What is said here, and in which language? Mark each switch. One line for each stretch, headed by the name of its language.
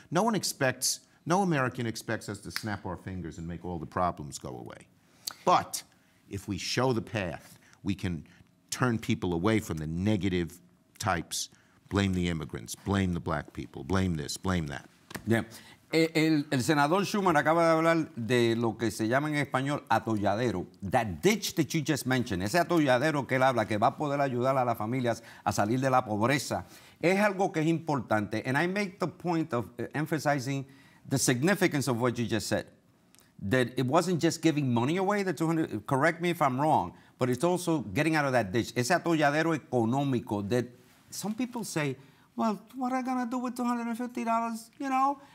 English: No American expects us to snap our fingers and make all the problems go away. But if we show the path, we can turn people away from the negative types. Blame the immigrants, blame the black people, blame this, blame that. Yeah.
Spanish: El senador Schumer acaba de hablar de lo que se llama en español atolladero.
English: That ditch that you just mentioned,
Spanish: ese atolladero que él habla, que va a poder ayudar a las familias a salir de la pobreza, es algo que es importante.
English: And I make the point of emphasizing the significance of what you just said. That it wasn't just giving money away, the 200, correct me if I'm wrong, but it's also getting out of that ditch.
Spanish: Ese atolladero económico
English: that some people say, well, what am I going to do with $250, you know?